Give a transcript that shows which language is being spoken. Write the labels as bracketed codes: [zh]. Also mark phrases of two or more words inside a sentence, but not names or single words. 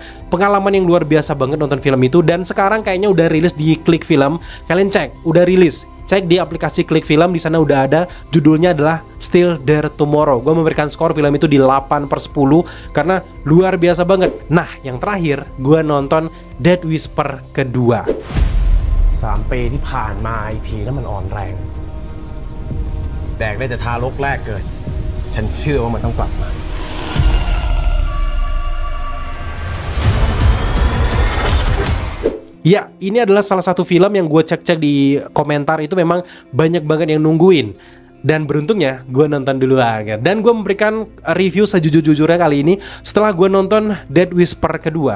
[id] Pengalaman yang luar biasa banget nonton film itu. Dan sekarang kayaknya udah rilis di Klik Film. Kalian cek, udah rilis. Cek di aplikasi Klik Film, di sana udah ada. Judulnya adalah Still There Tomorrow. Gue memberikan skor film itu di 8/10 karena luar biasa banget. Nah, yang terakhir gue nonton Death Whisper kedua. [th] 3 ปีที่ผ่านมาไอ้ผีนั้นมันอ่อนแรงแดกได้แต่ทารกแรกเกิดฉันเชื่อว่ามันต้องกลับมา [id] Ya, ini adalah salah satu film yang gue cek-cek di komentar itu memang banyak banget yang nungguin. Dan beruntungnya gue nonton duluan kan. Dan gue memberikan review sejujur-jujurnya kali ini setelah gue nonton Death Whisper kedua.